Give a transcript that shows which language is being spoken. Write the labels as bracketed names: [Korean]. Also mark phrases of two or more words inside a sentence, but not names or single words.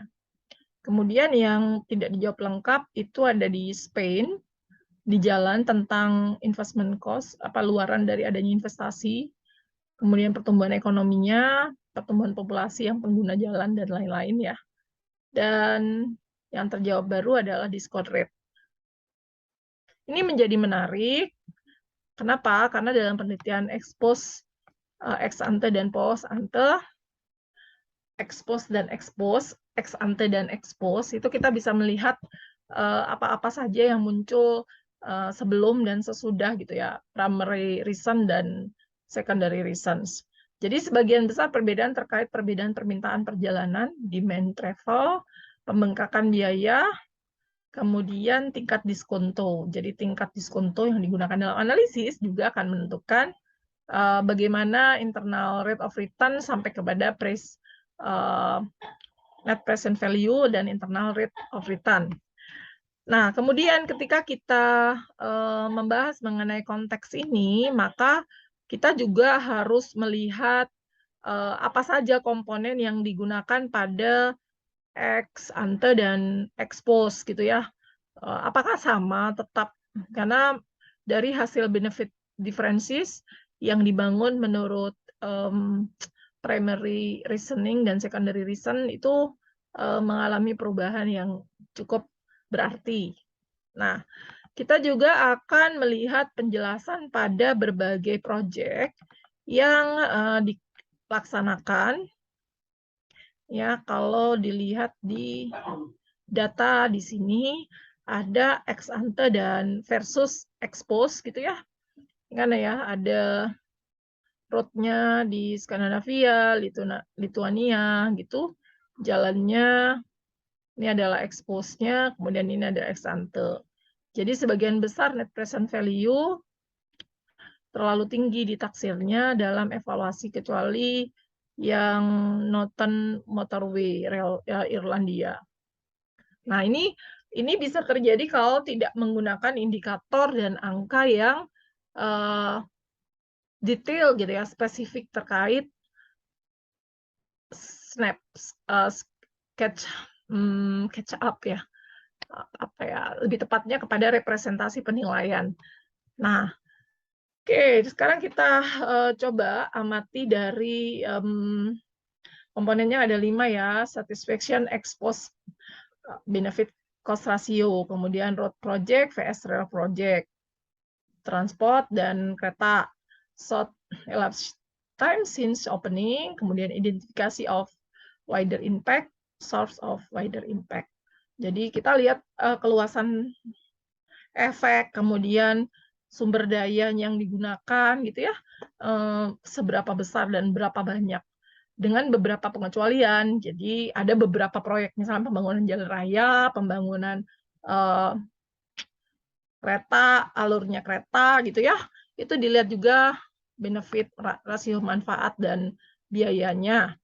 [Indonesian] Kemudian yang tidak dijawab lengkap itu ada di Spain, di jalan tentang investment cost, luaran dari adanya investasi, kemudian pertumbuhan ekonominya, pertumbuhan populasi yang pengguna jalan, dan lain-lain ya. Dan yang terjawab baru adalah discount rate. Ini menjadi menarik. Kenapa? Karena dalam penelitian [Latin] ex ante [Indonesian] dan [Latin] post ante, ex ante [Indonesian] dan [Latin] ex post, [Indonesian] itu kita bisa melihat apa-apa saja yang muncul sebelum dan sesudah gitu ya, [English] primary reason dan secondary reasons. [Indonesian] Jadi sebagian besar perbedaan terkait perbedaan permintaan perjalanan, [English] demand travel, [Indonesian] pembengkakan biaya, kemudian tingkat diskonto. Jadi tingkat diskonto yang digunakan dalam analisis juga akan menentukan bagaimana [English] internal rate of return [Indonesian] sampai kepada [English] net present value [Indonesian] dan [English] internal rate of return. [Indonesian] Nah, kemudian ketika kita membahas mengenai konteks ini, maka kita juga harus melihat apa saja komponen yang digunakan pada [Latin] ex ante [Indonesian] dan [Latin] ex post [Indonesian] gitu ya. Apakah sama tetap, karena dari hasil [English] benefit differences [Indonesian] yang dibangun menurut [English] primary reasoning [Indonesian] dan [English] secondary reason [Indonesian] itu mengalami perubahan yang cukup berarti. Nah, kita juga akan melihat penjelasan pada berbagai proyek yang dilaksanakan. Ya, kalau dilihat di data di sini ada [Latin] ex ante [Indonesian] dan versus [Latin] ex post [Indonesian] gitu ya. Kan ya, ada roadnya di Skandinavia, Lituania gitu. Jalannya ini adalah [Latin] ex post- [Indonesian] nya, kemudian ini ada [Latin] ex ante. [Indonesian] Jadi sebagian besar [English] net present value [Indonesian] terlalu tinggi ditaksirnya dalam evaluasi kecuali yang Northern Motorway Rail Irlandia. Nah, ini bisa terjadi kalau tidak menggunakan indikator dan angka yang detail gitu ya, spesifik terkait [English] catch up [Indonesian] ya, apa ya, lebih tepatnya kepada representasi penilaian. Nah, oke, sekarang kita coba amati dari komponennya ada 5 ya, [English] satisfaction, exposed, benefit, cost ratio, kemudian road project vs rail project, transport [Indonesian] dan kereta, [English] short elapsed time since opening, kemudian identifikasi of wider impact, source of wider impact. [Indonesian] Jadi kita lihat keluasan efek, kemudian sumber daya yang digunakan gitu ya, seberapa besar dan berapa banyak. Dengan beberapa pengecualian, jadi ada beberapa proyek, misalnya pembangunan jalan raya, pembangunan kereta, alurnya kereta gitu ya, itu dilihat juga benefit, rasio manfaat, dan biayanya.